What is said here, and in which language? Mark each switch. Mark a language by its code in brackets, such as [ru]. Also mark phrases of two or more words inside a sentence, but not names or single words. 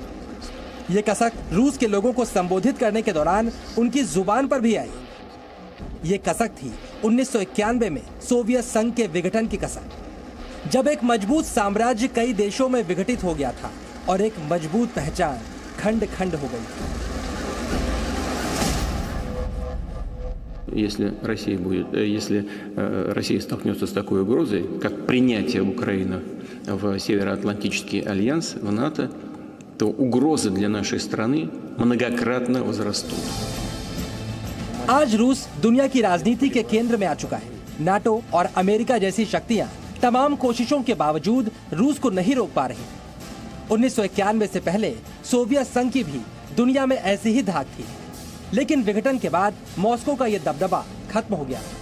[hi] ये कसक रूस के लोगों को संबोधित करने के दौरान उनकी जुबान पर भी आई। ये कसक थी 1991 में सोवियत संघ के विघटन की कसक, जब एक मजबूत साम्राज्य कई देशों में विघटित हो गया था और एक मजबूत पहचान खंड खंड हो गई। [ru] Если Россия столкнется с такой угрозой, как принятие Украины в Североатлантический альянс, в НАТО, то угрозы для нашей страны многократно возрастут. [hi] आज रूस दुनिया की राजनीति के केंद्र में आ चुका है। नाटो और अमेरिका जैसी शक्तियां तमाम कोशिशों के बावजूद रूस को नहीं रोक पा रही। 1991 से पहले सोवियत संघ की भी दुनिया में ऐसी ही धाक थी, लेकिन विघटन के बाद मॉस्को का यह दबदबा खत्म हो गया।